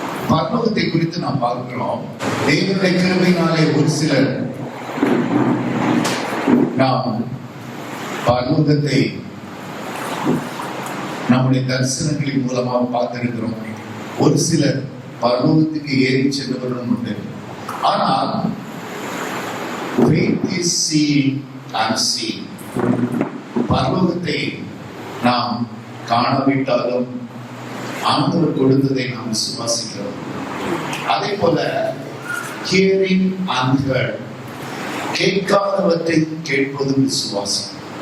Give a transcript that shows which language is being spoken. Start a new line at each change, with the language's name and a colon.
Tamil: பரலோகத்தை குறித்து நாம் பார்க்கிறோம். தேவனுடைய கிருபையினாலே ஒரு சிலர் நாம் பரலோகத்தை நம்முடைய தரிசனங்களின் மூலமாக பார்த்திருக்கிறோம். ஒரு சிலர் பரலோகத்துக்கு ஏறி சென்றவர்களும் உண்டு. ஆனால்
English: faith is seeing unseen.
Tamil: பரலோகத்தை நாம் காணவிட்டாலும் ஆண்டவர் கொடுத்ததை நாம் விசுவாசிக்கிறோம். அதே போல
English: hearing unheard,
Tamil: கேட்காதவற்றை கேட்பதும் விசுவாசம்.